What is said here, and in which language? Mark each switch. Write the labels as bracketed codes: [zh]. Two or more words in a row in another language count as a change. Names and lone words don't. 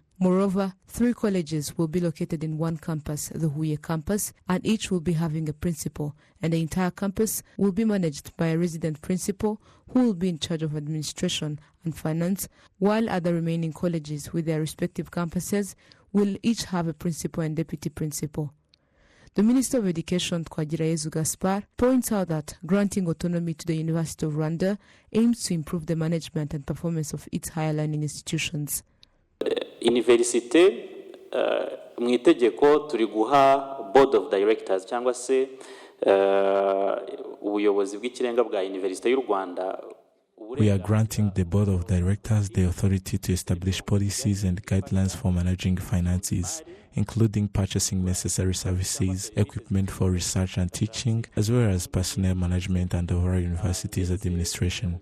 [en] Moreover, 3 colleges will be located in one campus, the Huye campus, and each will be having a principal, and the entire campus will be managed by a resident principal who will be in charge of administration and finance, while other remaining colleges with their respective campuses will each have a principal and deputy principal. The Minister of Education, Twagirayezu Gaspard, points out that granting autonomy to the University of Rwanda aims to improve the management and performance of its higher learning institutions. [rw] Université mu itegeko turi guha [en] board of directors [rw] cyangwa se ubuyobozi bw'ikirenga bwa University y'u Rwanda. [en] We are granting the board of directors the authority to establish policies and guidelines for managing finances, including purchasing necessary services, equipment for research and teaching, as well as personnel management and overall university's administration.